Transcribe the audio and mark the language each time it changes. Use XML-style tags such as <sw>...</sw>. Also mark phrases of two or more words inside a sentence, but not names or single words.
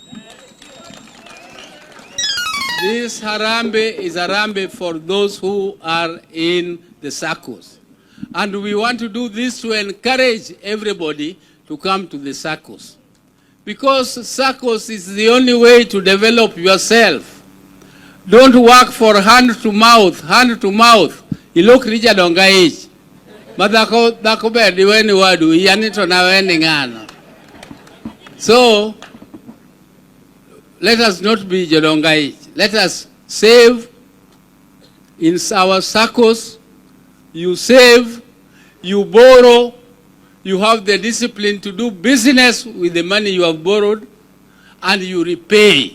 <en>This Harambee is Harambee for those who are in the circles. And we want to do this to encourage everybody to come to the circles. Because circles is the only way to develop yourself. Don't work for hand to mouth.</en> <luo>Ilok rija donga ich. Madako bedi weni wadu, yanito na weni ngano.</luo> <en>So, let us not be</en> <luo>jodonga ich.</luo> <en>Let us save in our circles. You save, you borrow, you have the discipline to do business with the money you have borrowed, and you repay.</en>